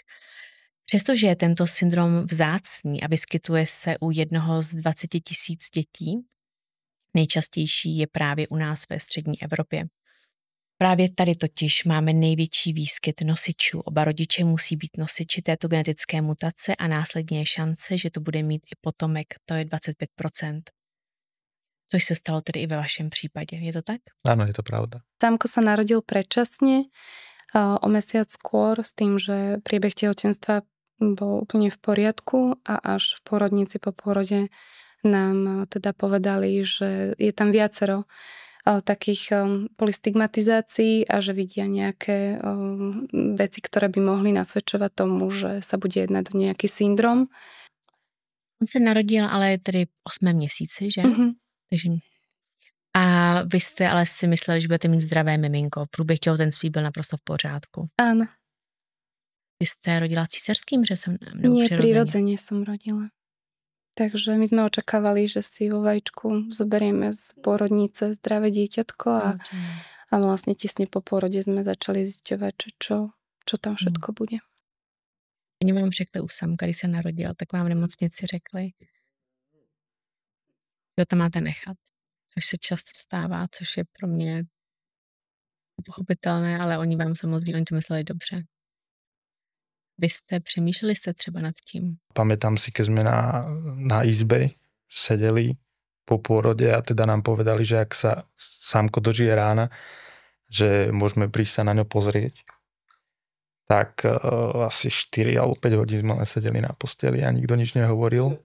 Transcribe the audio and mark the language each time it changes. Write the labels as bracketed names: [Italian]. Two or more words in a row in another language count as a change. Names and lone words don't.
[Czech] Přestože je tento syndrom vzácný a vyskytuje se u jednoho z 20 000 dětí, nejčastější je právě u nás ve střední Evropě. Právě tady totiž máme největší výskyt nosičů. Oba rodiče musí být nosiči této genetické mutace a následně je šance, že to bude mít i potomek, to je 25%. Což se stalo tedy i ve vašem případě. Je to tak? [Slovak] Áno, je to pravda. Samko sa narodil predčasne, o mesiac skôr, s tým, že priebeh tehotenstva bol úplne v poriadku a až v porodnici po porode nám teda povedali, že je tam viacero takých polystigmatizácií a že vidia nejaké veci, ktoré by mohli nasvedčovať tomu, že sa bude jednať o nejaký syndrom. [Czech] On se narodil ale tedy v 8. měsíci, že? Mm-hmm. Takže... A vy jste ale si mysleli, že budete mít zdravé miminko. Průběh těhotenství byl naprosto v pořádku. [Slovak] Áno. [Czech] Vy ste rodila císarským řezem? [Slovak] Nie, prirodzene som rodila. Takže my sme očakávali, že si vo vajíčku zoberieme z porodnice zdravé dieťatko a vlastne tesne po porode sme začali zisťovať, čo tam všetko bude. [Czech] Oni vám řekli u Samka, když se narodil, tak vám v nemocnici řekli, že to máte nechat. Což se často stává, což je pro mě pochopitelné, ale oni vám samozřejmě, oni to mysleli dobře. Vy ste přemýšleli třeba nad tím? [Slovak] Pamätám si, keď sme na izbe sedeli po pôrode a teda nám povedali, že ak sa Samko dožije rána, že môžeme prísť sa na ňo pozrieť. Tak asi 4 alebo 5 hodín sme len sedeli na posteli a nikto nič nehovoril.